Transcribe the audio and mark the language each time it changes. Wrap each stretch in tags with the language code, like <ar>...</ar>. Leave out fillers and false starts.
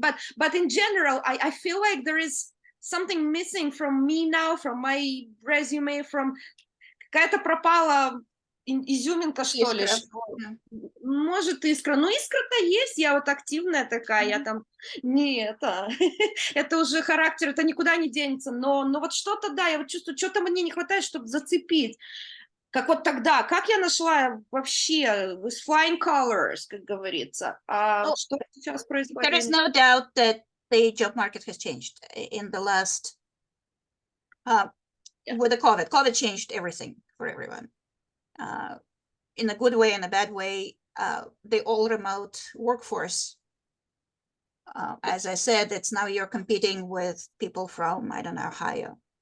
<en>But in general, I feel like there is something missing from me now, from my resume, from</en> <ru>какая-то пропала изюминка, что ли. Может, искра. Ну, искра-то есть, я вот активная такая, я там не это, это уже характер, это никуда не денется, но вот что-то, да, я вот чувствую, что-то мне не хватает, чтобы зацепить. Как вот тогда, как я нашла вообще</ru> <en>with flying colors,</en> <ru>как говорится. Что сейчас происходит?</ru> <en>There is no doubt that the job market has changed in the last, with the COVID changed everything for everyone. In a good way and a bad way, the all remote workforce, as I said, it's now you're competing with people from, I don't know, Ohio.</en>